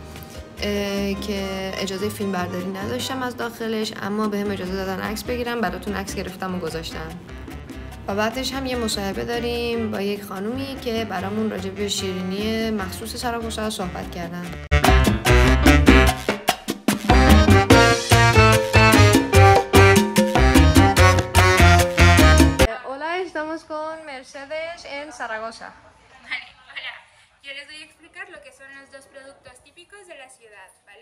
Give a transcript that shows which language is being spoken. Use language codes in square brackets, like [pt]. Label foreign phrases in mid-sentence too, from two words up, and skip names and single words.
[fa] که اجازه فیلم برداری نداشتم از داخلش، اما بهم اجازه دادن عکس بگیرم، براتون عکس گرفتم و گذاشتم. و بعدش هم یه مصاحبه داریم با یک خانومی که برامون راجع به شیرینی مخصوص ساراگوسا صحبت کردن. [es] Hola, estamos con Mercedes en Zaragoza. Vale, hola. Yo les voy a explicar lo que son los dos productos típicos de la ciudad, ¿vale?